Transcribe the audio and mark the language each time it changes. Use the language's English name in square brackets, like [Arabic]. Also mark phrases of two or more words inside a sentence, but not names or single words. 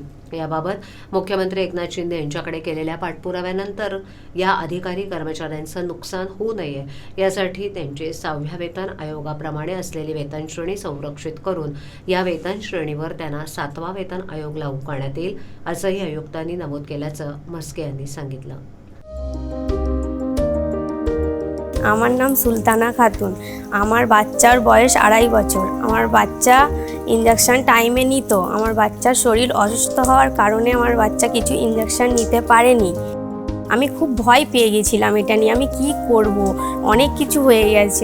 [Marathi] याबाबत मुख्यमंत्री एकनाथ शिंदे यांच्याकडे केलेल्या पाठपुराव्यानंतर या अधिकारी कर्मचाऱ्यांचं नुकसान होऊ नये यासाठी त्यांची 6व्या वेतन आयोगाप्रमाणे असलेली वेतन श्रेणी संरक्षित करून या वेतन श्रेणीवर त्यांना 7वा वेतन आयोग लागू करण्यात येईल असंही आयुक्तांनी नमूद केल्याचं म्हस्के यांनी सांगितलं. [Bangla] আমার নাম সুলতানা খাতুন। আমার বাচ্চার বয়স 2.5 বছর। আমার বাচ্চা [English] injection time [Bangla] নিত। আমার বাচ্চার শরীর অসুস্থ হওয়ার কারণে আমার বাচ্চা কিছু ইনজেকশন নিতে পারেনি। আমি খুব ভয় পেয়ে গেছিলাম এটা নিয়ে, আমি কি করব, অনেক কিছু হয়ে গেছে।